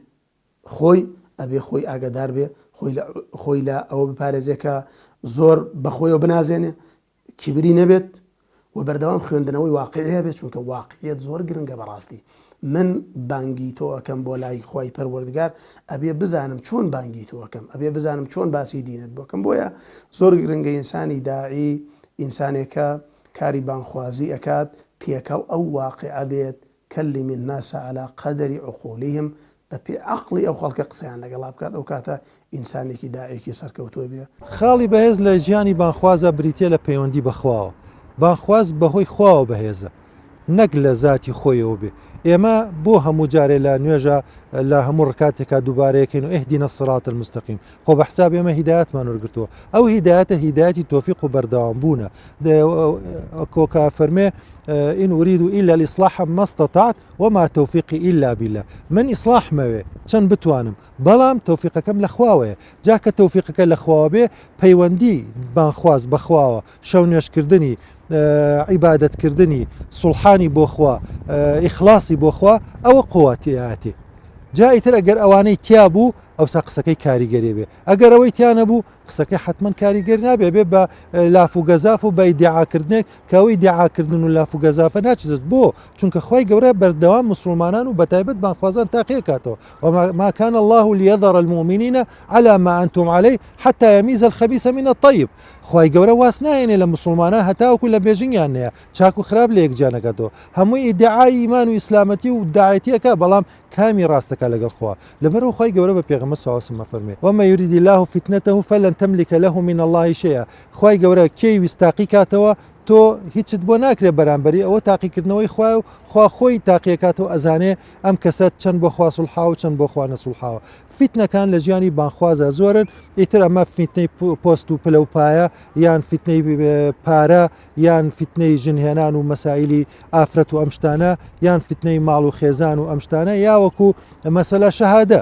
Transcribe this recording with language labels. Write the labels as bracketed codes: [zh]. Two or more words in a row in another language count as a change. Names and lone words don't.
[ckb] خۆی ئەبێ خۆی ئاگادار بێ خۆی لە ئەوە بپارێزێکە زۆر بەخۆیەوە بنازێنێ کیبری نەبێت و بەردەوام خوێندنەوەی واقعیە بێت چونکە واقعیت زۆر گرنگە بەڕاستی. من بانگی تۆ ئەەکەم بۆ لای خوای پەروەردگار ئەبێ بزانم چۆن بانگی تۆ ئەەکەم ئەبێ بزانم چۆن باسی دینت بۆکەم. بۆیە زۆر گرنگە ئینسانی داعی ئینسانێکە کاری بانخوازی ئەکات تێکەڵ ئەو واقعە بێت [ar] كلم الناس على قدر عقولهم [ckb] بەپێ عقلی ئەو خەڵکە قسەیان لەگەڵا بکات ئەو کاتە ئینسانێکی داعیەکی سەرکەوتووە بێ. خاڵی بەهێز لە ژیانی بانخوازە بریتە لە پەیوەندی بەخواوە. بانخواز بەهۆی خواوە بەهێزە نەک لە ذاتی خۆیەوە بێ. ئێمە بۆ هەموو جارێ لە نوێژە لە هەموو ڕکاتێکا دووبارەیەکەین و [ar] ئهدینە الصراط المستقیم [ckb] خۆ بە حساب ئێمە هیدایەتمان وەرگرتووە. ئەو هیدایەتە هیدایەتی تۆفیق و بەردەوام بوونە. کۆکا فەرمێ [ar] إن أريد إلا الإصلاح ما استطعت وما توفيقي إلا بالله. [ckb] من إصلاح موي چەند بتوانم بەڵام تەوفیقەکەم لە خواوەیە. جاکە تەوفیقەکە لە خواوە بێ پەیوەندی بانخواز بەخواوە شەو نوێشکردنی عیبادەتکردنی سوڵحانی بۆ خوا ئیخلاسی بۆ خوا ئەوە قووەتیاتێ. جا ئیتر ئەگەر ئەوانەی تیا بوو ئەوسا قسەکەی کاریگەری بێ. ئەگەر ئەوەی تیانە بوو قسەکەی حتمما کاریگەر نابێ بێ بە لاف و گەزاف و بە ئیدعاکردنێک کەوەی دیعاکردن و لاف و گەزافە ناچێت بۆ چونکە خی گەورە بەردەوام مسلمانان و بەتایبەت بانخوازان تاقیە کاتەوە. [ar] وما كان الله ليذر المؤمنين على ما أنتم عليه حتى يميز الخبيث من الطيب. [ckb] خی گەورە واس نایێنێ لە مسلمانان هەتاوەکو لە بێژنگیان نەیە چاک و خراپ لە یەکجانەکەتەوە. هەمووی ئیدعای ئیمان و ئیسلامەتی و داعەتیەکە بەڵام کامی ڕاستەکە لەگەڵ خوا. لەبەرەوە خی گەورە بە پێغەمبەر سەڵڵاهو فەرمێ [ar] وما يريد الله فتنته فلن تملك له من الله شيئا. [ckb] خی گەورە کێی ویستاقی کاتەوە تۆ هیچت بۆ ناکرێ بەرامبەری ئەوە تاقیکردنەوەی خوا خۆی تاقیەکاتەوە ئەزانێ ئەم کەسەت چەند بۆ خوا سوڵحاوە چەند بۆ خوا نەسوڵحاوە. فیتنەکان لە ژیانی بانخوازە زۆرن. ئیتر ئەمە فیتنەی پۆست و پلەپایە یان فیتنەی پارە یان فیتنەی ژنهێنان و مەسائلی ئافرەت و ئەمشتانە یان فیتنەی ماڵ و خێزان و ئەمشتانە یاوەکو مەسەلە شەهادە.